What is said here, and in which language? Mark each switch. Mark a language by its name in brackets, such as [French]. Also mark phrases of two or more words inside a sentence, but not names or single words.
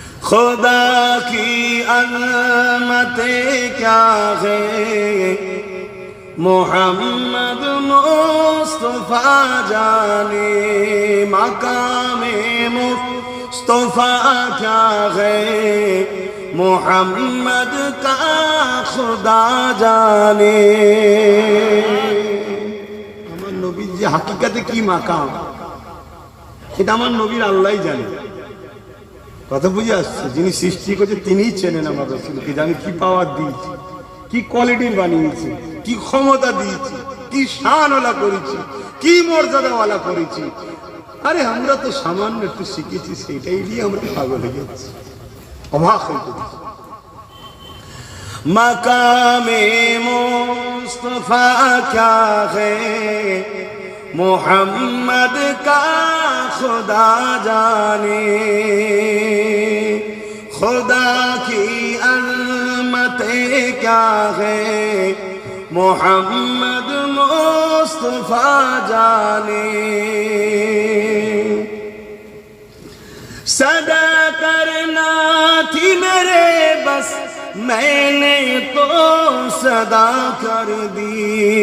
[Urdu] خدا کی عظمتیں کیا ہے محمد مصطفیٰ جانے مقام مصطفیٰ کیا ہے محمد کا خدا جانے [Bangla] আমার নবীর যে হাকিকাতে কি মাকাম এটা আমার নবীর আল্লাহই জানে কথা বুঝে আসছে যিনি সৃষ্টি করেছে তিনিই চেনেন আমার রাসূলকে জানি কি পাওয়ার দিয়েছি কি কোয়ালিটির বানিয়েছি কি ক্ষমতা দিয়েছি কি শানওয়ালা করেছি কি মর্যাদাওয়ালা করেছি আরে আমরা তো সামান্য একটু শিখেছি সেটাই দিয়ে আমরা পাগল হয়ে যাচ্ছি অবাক হয়ে যাচ্ছি [Urdu] مقام مصطفیٰ کیا ہے محمد کا خدا جانے خدا کی عظمتیں کیا ہے محمد مصطفیٰ جانے صدا کرنا تھی میرے بس میں نے تو صدا کر دی